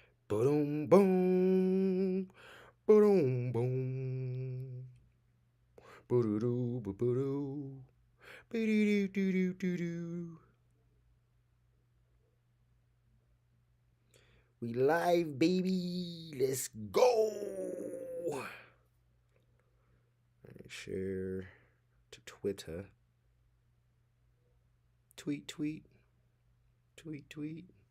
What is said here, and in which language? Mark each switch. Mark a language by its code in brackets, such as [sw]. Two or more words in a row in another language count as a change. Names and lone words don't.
[en] Boom, boom, boom, boom, boo-doo-doo, boo-doo-doo, boo-doo-doo-doo-doo-doo. We live, baby. Let's go. Share to Twitter. Tweet, tweet, tweet, tweet.